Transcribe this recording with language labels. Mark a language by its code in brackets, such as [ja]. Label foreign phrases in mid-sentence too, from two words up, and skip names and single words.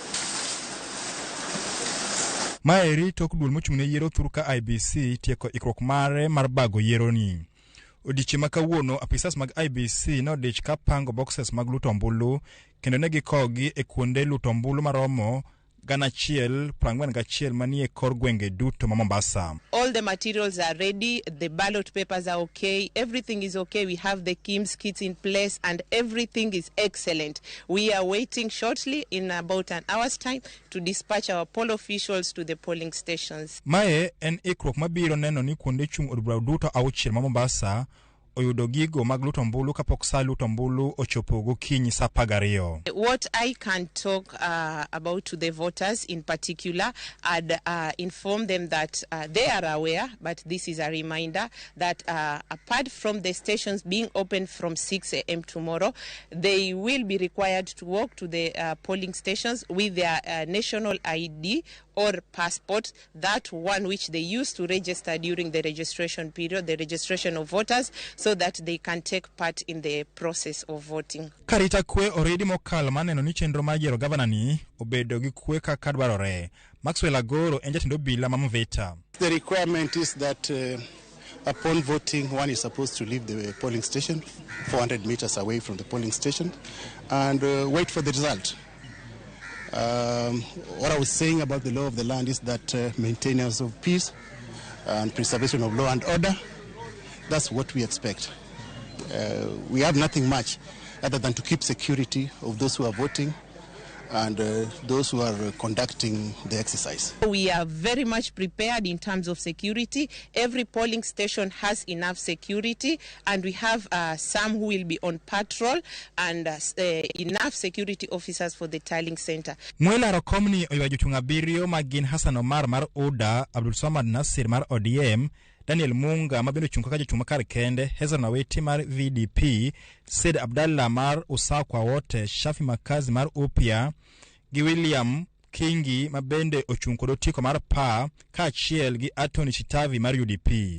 [luo] Maeri tok duol mochung'ne yiero thuru ka IEBC tieko ikruok mare mar bago yiero ni. Odichi makawuono apisas mag IEBC nodich ka pango boxes mag luto ombulu kendo ne gikogi e kuonde luto ombulu maromo 141 manie kor gwenge duto ma Mombasa. [en] All the materials are ready, the ballot papers are okay, everything is okay. We have the KIMS kits in place and everything is excellent. We are waiting shortly in about an hour's time to dispatch our poll officials to the polling stations. Mae en ikruok mabiro neno ni kuonde chung od bura duto auchiel ma Mombasa oyudo gigo mag luto ombulu kapok saa luto ombulu ochopo gokinyi saa 12. What I can talk about to the voters in particular, I'd inform them that they are aware, but this is a reminder that apart from the stations being open from 6 a.m. tomorrow, they will be required to walk to the polling stations with their national ID or passport, that one which they used to register during the registration period, the registration of voters, so that they can take part in the process of voting. [luo] Karita kwe already mokal maneno ni chenro mar yiero gavana ni obedo gi kwe kaka dwarore. Maxwell Agoro en jatend obila ma Mveta. [en] The requirement is that upon voting, one is supposed to leave the polling station 400 meters away from the polling station and wait for the result. What I was saying about the law of the land is that maintenance of peace and preservation of law and order, that's what we expect. We have nothing much other than to keep security of those who are voting and those who are conducting the exercise. We are very much prepared in terms of security. Every polling station has enough security, and we have some who will be on patrol and enough security officers for the tallying center. [luo] Mwela rokomni oywa jochung' abiriyo magin Hassan Omar mar Oda, Abdul Samad Nasir mar ODM, Daniel Munga mabendo chung kaka jochung' makar kende, Hezron Naweti mar VDP, Said Abdallah mar Usawa kwa wote, Shafi Makazi mar Upya, gi William Kingi mabende ochung' kod otiko mar PA kaachiel gi Anthony Chitavi mar UDP.